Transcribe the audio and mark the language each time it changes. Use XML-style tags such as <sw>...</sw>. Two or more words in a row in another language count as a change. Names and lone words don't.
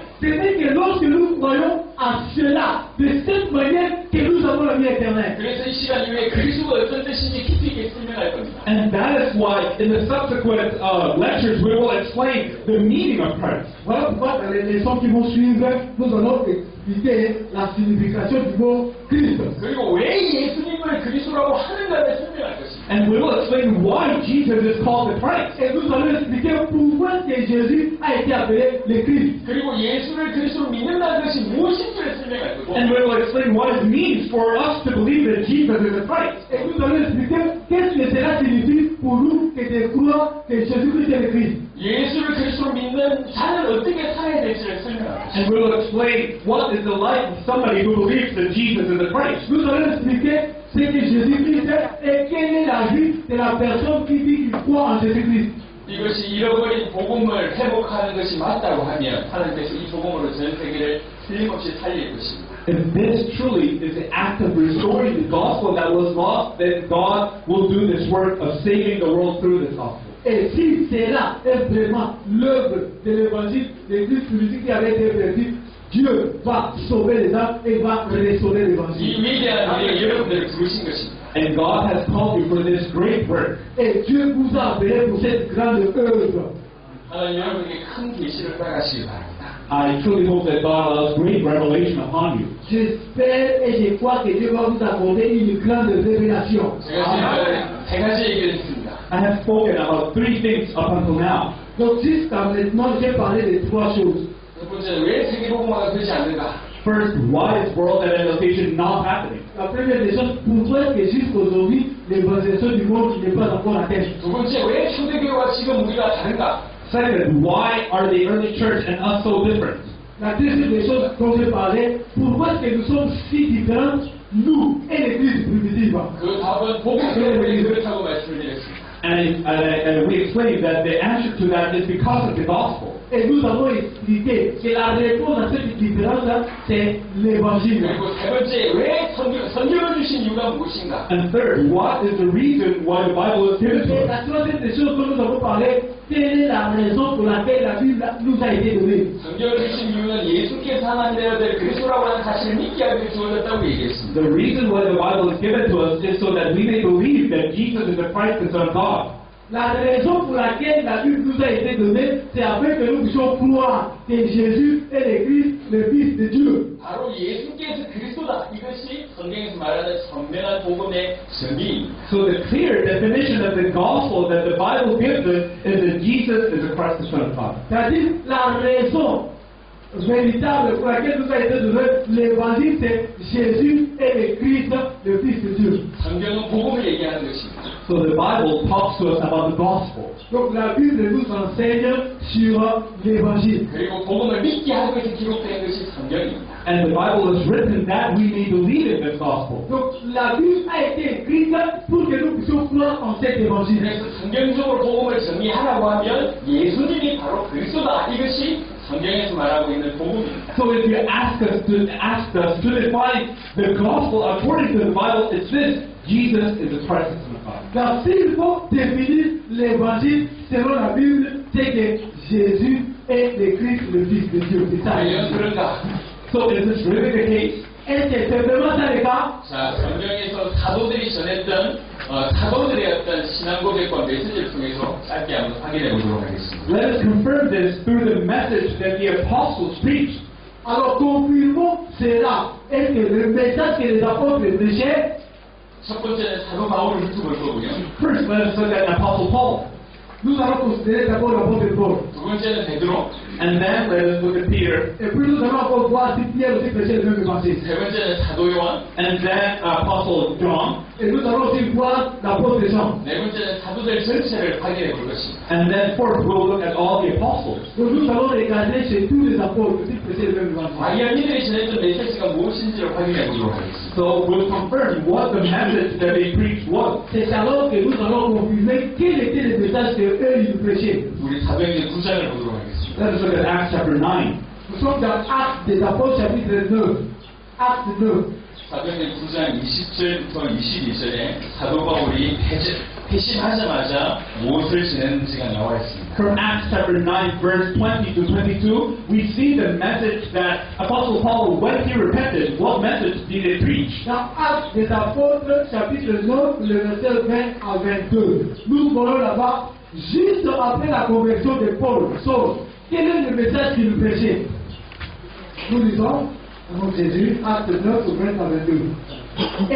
<fr>C'est que lorsque nous croyons à cela, de cette manière que nous avons la vie éternelle.</fr> <ko>그래서 이 시간 이후에 그리스도가 어떤 뜻인지 깊이 있게 설명할 겁니다.</ko> <en>And that is why in the subsequent lectures we will explain the meaning of Christ.</en> <fr>Voilà pourquoi dans les leçons qui vont suivre, nous allons expliquer la signification du mot Christ.</fr> <ko>그리고 왜 예수님을 그리스도라고 하는가를 설명할 것입니다.</ko> <en>And we will explain why Jesus is called the Christ.</en> <fr>Et nous allons expliquer pourquoi que Jésus a été appelé le Christ.</fr> <ko>그리고 예수를 그리스도로 믿는다는 것이 무엇인지를 설명할 거고.</ko> <en>And we will explain what it means for us to believe that Jesus is the Christ.</en> <fr>Et nous allons expliquer qu'est-ce que cela signifie pour nous que de croire que Jésus-Christ est le Christ.</fr> <ko>예수를 그리스도로 믿는 자는 어떻게 살아야 될지를 설명할 것입니다.</ko> <en>And we will explain what is the life of somebody who believes that Jesus is the Christ.</en> <fr>Nous allons expliquer ce que Jésus-Christ est et quelle est la vie de la personne qui dit qu'il croit en Jésus-Christ.</fr> <ko>이것이 잃어버린 복음을 회복하는 것이 맞다고 하면 하나님께서 이 복음으로 전 세계를 틀림없이 살릴 것입니다.</ko> <en>If this truly is the act of restoring the gospel that was lost, then God will do this work of saving the world through this gospel.</en> <fr>Et si cela est vraiment l'œuvre de l'évangile, l'église politique qui avait été perdue, Dieu va sauver les âmes et va restaurer</fr> <ko>이</ko> <fr>l'évangile.</fr> <ko>위대한 일에 여러분들을 부르신 것입니다.</ko> <en>And God has called you for this great work.</en> <fr>Et Dieu vous a appelé pour cette grande œuvre.</fr> <ko>하나님 여러분에게 큰 계시를 따가시기 바랍니다.</ko> <en>I truly hope that God allows great revelation upon you.</en> <fr>J'espère et je crois que Dieu va vous accorder une grande révélation.</fr> <ko>제가 지금까지 세 가지 얘기를 했습니다.</ko> <en>I have spoken about three things up until now.</en> <fr>Donc jusqu'à maintenant, j'ai parlé de trois choses.</fr> <ko>첫 번째는 왜 세계복음화가 되지 않는가?</ko> <en>First, why is world evangelization not happening?</en> <fr>La première des choses, pourquoi est-ce que jusqu'aujourd'hui, l'évangélisation du monde n'est pas encore atteinte?</fr> <ko>두 번째, 왜 초대교회와 지금 우리가 다른가?</ko> <en>Second, why are the early church and us so different?</en> <fr>La deuxième des choses dont j'ai parlé, pourquoi est-ce que nous sommes si différents, nous et l'église primitive?</fr> <ko>그 답은 복음 때문에 그렇다고 말씀드렸습니다.</ko> <en>And we explained that the answer to that is because of the gospel.</en> <fr>Et nous avons expliqué que la réponse à cette différence c'est l'évangile.</fr> <ko>그리고 세 번째, 왜 성경을 주신 이유가 무엇인가?</ko> <en>And third, what is the reason why the Bible is given to</en> <fr>Et</fr> <en>us?</en> <fr>la troisième des choses que nous avons parlé, quelle est la raison pour laquelle la Bible nous a été donnée?</fr> <ko>성경을 주신 이유는 예수께서 하나님 되어야 될 그리스도라고 하는 사실을 믿게 하기 위해 주어졌다고 얘기했습니다.</ko> <en>The reason why the Bible is given to us is so that we may believe that Jesus is the Christ, the Son of God.</en> <fr>La raison pour laquelle la Bible nous a été donnée, c'est afin que nous puissions croire que Jésus est le Christ, le Fils de Dieu.</fr> <ko>바로 예수께서 그리스도다. 이것이 성경에서 말하는 선명한 복음의 정의입니다.</ko> <en>So the clear definition of the gospel that the Bible gives us is that Jesus is the Christ, the Son of God.</en> <fr>C'est-à-dire la raison véritable pour laquelle nous a été donné l'évangile, c'est Jésus est le Christ, le Fils de Dieu.</fr> <ko>성경은 복음을 얘기하는 것입니다.</ko> <en>So the Bible talks to us about the gospel.</en> <fr>Donc la Bible nous enseigne sur l'évangile.</fr> <ko>그리고 복음을 믿게 하기 위해서 기록된 것이 성경입니다.</ko> <en>And the Bible is written that we may believe in this gospel.</en> <fr>Donc la Bible a été écrite pour que nous puissions croire en cet évangile.</fr> <ko>그래서 성경적으로 복음을 정리하라고 하면 예수님이 바로 그리스도다. 이것이 성경에서 말하고 있는 복음입니다.</ko> <en>So if you ask us to define the gospel according to the Bible, it's this: Jesus is the Christ, the Son of God.</en> <fr>Car s'il faut définir l'évangile selon la Bible, c'est que Jésus est le Christ, le Fils de Dieu. C'est ça.</fr> <ko>과연 그런가?</ko> <en>So is this really the case?</en> <fr>Est-ce que c'est vraiment ça le cas?</fr> <ko>자, 성경에서 사도들이 전했던 사도들의 어떤 신앙 고백과 메시지를 통해서 짧게 한번 확인해 보도록 하겠습니다.</ko> <en>Let us confirm this through the message that the apostles preached.</en> <fr>Alors confirmons cela. Est-ce que le message que les apôtres prêchaient?</fr> <ko>첫 번째는 사도 바울을 훑어볼 거고요.</ko> <en>First, let us look at Apostle Paul.</en> <fr>Nous allons considérer d'abord l'apôtre Paul.</fr> <ko>두 번째는 베드로.</ko> <en>And then let us look at Peter.</en> <fr>Et puis nous allons encore voir si Pierre aussi prêchait le même évangile.</fr> <ko>세 번째는 사도 요한.</ko> <en>And then Apostle John.</en> <fr>Et nous allons aussi voir l'apôtre Jean.</fr> <ko>네 번째는 사도들 전체를 확인해 볼 것입니다.</ko> <en>And then fourth, we'll look at all the apostles.</en> <fr>Donc nous allons regarder chez tous les apôtres qui prêchaient le même évangile.</fr> <ko>과연 이들이 전했던 메시지가 무엇인지를 확인해 보도록 하겠습니다.</ko> <en>So we'll confirm what the message that they preached was.</en> <fr>C'est alors que nous allons confirmer quel était le message qu'eux ils prêchaient.</fr> <ko>우리 사도행전 9장을 보도록 하겠습니다.</ko> <en>Let us look at Acts chapter 9.</en> <fr>Nous sommes dans Actes des apôtres chapitre 9. Acte 9.</fr> <ko>사도행전 9장 20절부터 22절에 사도 바울이 회심하자마자 무엇을 지냈는지가 나와 있습니다.</ko> <en>From Acts chapter 9, verse 20 to 22, we see the message that Apostle Paul, when he repented, what message did he preach?</en> <fr>Dans Actes des apôtres chapitre 9, le verset 20 à 22. Nous voyons là-bas, juste après la conversion de Paul, Saul, quel est le message qu'il prêchait? Nous lisons, au nom de Jésus, Acte 9, 20 à 22.</fr>